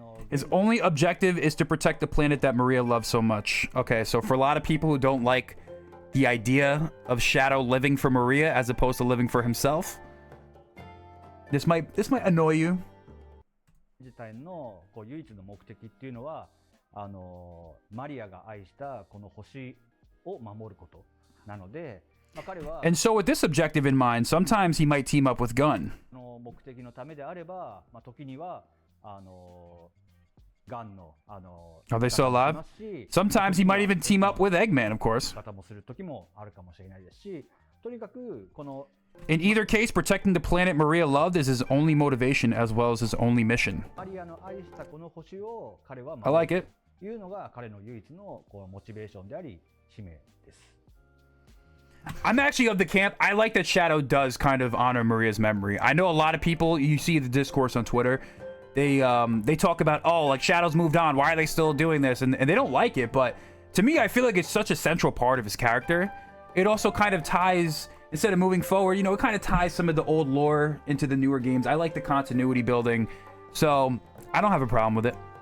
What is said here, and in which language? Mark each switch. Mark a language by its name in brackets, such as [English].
[English] His only objective is to protect the planet that Maria loves so much. Okay, so for a lot of people who don't like the idea of Shadow living for Maria as opposed to living for himself, this might annoy you. [Japanese] 自体の唯一の目的っていうのはマリアが愛したこの星を守ることなので、彼は [English] And so with this objective in mind, sometimes he might team up with Gun. [Japanese] 目的のためであれば、時にはガンの [English] Are they still alive? Sometimes he might even team up with Eggman, of course. [Japanese] 方もする時もあるかもしれないですし、とにかくこの [English] In either case, protecting the planet Maria loved is his only motivation as well as his only mission. [Japanese] マリアの愛したこの星を彼は [English] I like it. [Japanese] というのが彼の唯一のモチベーションであり使命です。 [English] I'm actually of the camp. I like that Shadow does kind of honor Maria's memory. I know a lot of people, you see the discourse on Twitter, they talk about, oh, like Shadow's moved on, why are they still doing this? And they don't like it, but to me, I feel like it's such a central part of his character. It also kind of ties, instead of moving forward, it kind of ties some of the old lore into the newer games. I like the continuity building, so I don't have a problem with it.